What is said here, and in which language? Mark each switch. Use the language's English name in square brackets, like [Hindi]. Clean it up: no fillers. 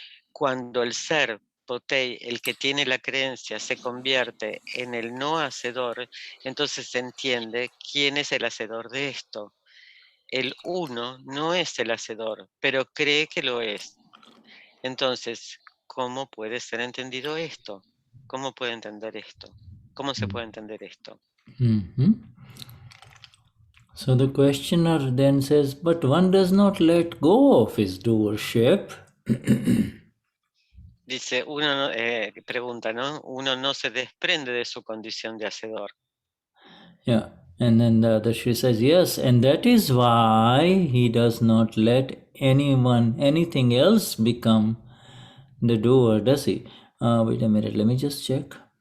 [Spanish] Cuando el ser, Potei, el que tiene la creencia, se convierte en el no hacedor, entonces se entiende quién es el hacedor de esto. El uno no es el hacedor, pero cree que lo es. Entonces, ¿cómo puede ser entendido esto? ¿Cómo puede entender esto? ¿Cómo se puede entender esto? [English] So the questioner then says, but one does not let go of his doership. [Spanish] Dice, uno pregunta, ¿no? Uno no se desprende de su condición de hacedor. [English] Yeah, and then the Dadashri says, yes, and that is why he does not let anything else become the doer, does he? Wait a minute, let me just check.